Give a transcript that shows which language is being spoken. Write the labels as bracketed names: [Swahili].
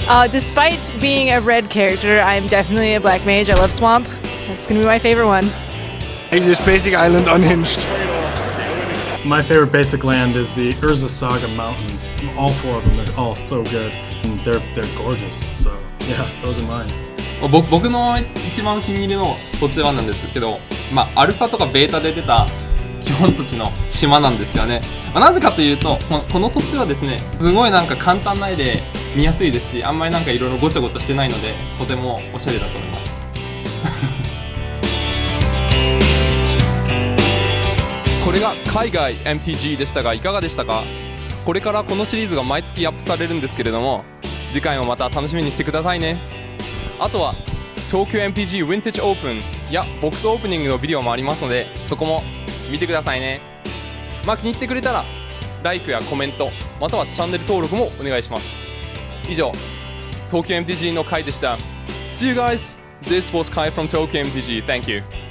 [English] Despite being a red character, I'm definitely a black mage. I love Swamp. That's gonna be my favorite one. Just basic island unhinged. My favorite basic land is the Urza Saga Mountains. All 4 of them are all so good. And they're gorgeous. So yeah, those are mine. [Japanese] 僕の一番お気に入りのこちらなんですけど、アルファとかベータで出た基本土地の島なんですよね。なぜかというと、この土地はですね、すごいなんか簡単な絵で見やすいですし、あんまりなんかいろいろごちゃごちゃしてないので、とてもおしゃれだと思います。これが海外 MTG でしたが、いかがでしたか？これからこのシリーズが毎月アップされるんですけれども、次回もまた楽しみにしてくださいね。あとは東京 MTG ヴィンテージオープンやボックスオープニングのビデオもありますので、そこも見てくださいね。気に入ってくれたら LIKE やコメント、またはチャンネル登録もお願いします。以上、東京 MTG の回でした。 [English] See you guys! This was Kai from Tokyo MTG. Thank you.